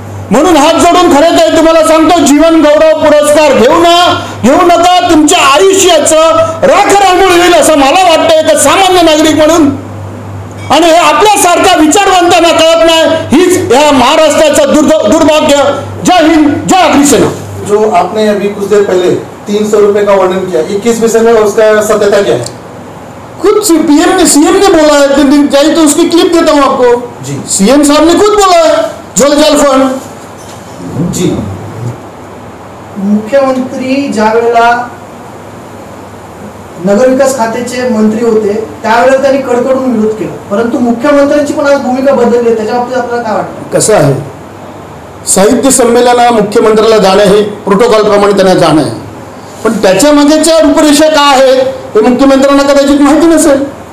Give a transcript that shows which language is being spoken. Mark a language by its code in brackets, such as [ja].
[mr] म्हणून हात जोडून खरं तर तुम्हाला सांगतो, जीवन गौरव पुरस्कार घेऊ नका. तुमच्या आयुष्याचं राखरांगोळी होईल असं मला वाटतं एक सामान्य नागरिक म्हणून. आणि हे आपल्यासारख्या विचारवंतांना कळत नाही, हीच या महाराष्ट्राचं दुर्भाग्य. जय हिंद, जय अग्निसेना. [hi] जो आपने अभी कुछ देर पहले 300 रुपए का वर्णन किया, 21 पैसे में उसका सत्यता क्या है? खुद सीएम ने बोला है, चाहिए तो उसकी क्लिप देता हूँ आपको जी. सीएम साहब ने खुद बोला है जल फंड जी. [mr] मुख्यमंत्री ज्या वेळेला नगरविकास खात्याचे मंत्री होते त्यावेळेला त्यांनी कडकडून विरोध केला, परंतु मुख्यमंत्र्यांची पण आज भूमिका बदलली. त्याच्या बाबतीत आपल्याला काय वाटतं? कसं आहे, साहित्य संमेलना मुख्यमंत्र्याला जाणं हे प्रोटोकॉल प्रमाणे त्यांना जाणं आहे, पण त्याच्या मागेच्या रूपरेषा काय आहेत हे मुख्यमंत्र्यांना कदाचित माहिती नसेल.